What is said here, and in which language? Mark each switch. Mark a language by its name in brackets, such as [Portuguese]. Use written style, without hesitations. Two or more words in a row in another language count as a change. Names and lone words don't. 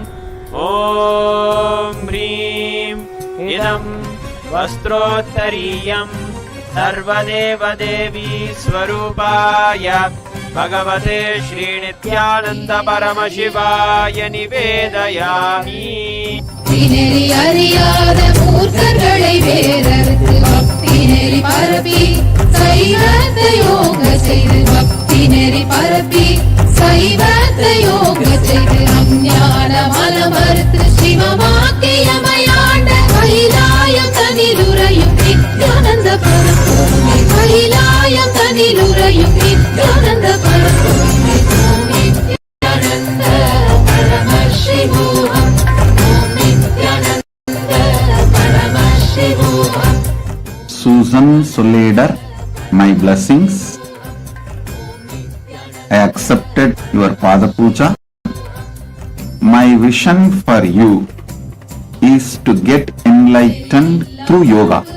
[Sanskrit] ॐ ह्रीं इदं वस्त्रोत्तरीयं सर्वदेव देवी स्वरूपाय भगवते श्रीनित्यानन्द परमशिवाय निवेदयामि [Tamil] நெறி அறியாத மூர்க்கர்களை வேறறுத்து பக்தி நெறி பரப்பி சைவத்தை யோக செய்து பக்தி நெறி பரப்பி சைவத்தை யோக செய்து அஞ்ஞான மலமறுத்து சிவமாக்கியமையாண்ட கைலாயம் தனிலுரையும் நித்யானந்த பரம்பொருளே கைலாயம் தனிலுரையும் நித்யானந்த பரம்பொருளே நித்யானந்த பரமசிவோகம் [English] Susan Soleder, my blessings. I accepted your Pada Puja. My vision for you is to get enlightened through yoga.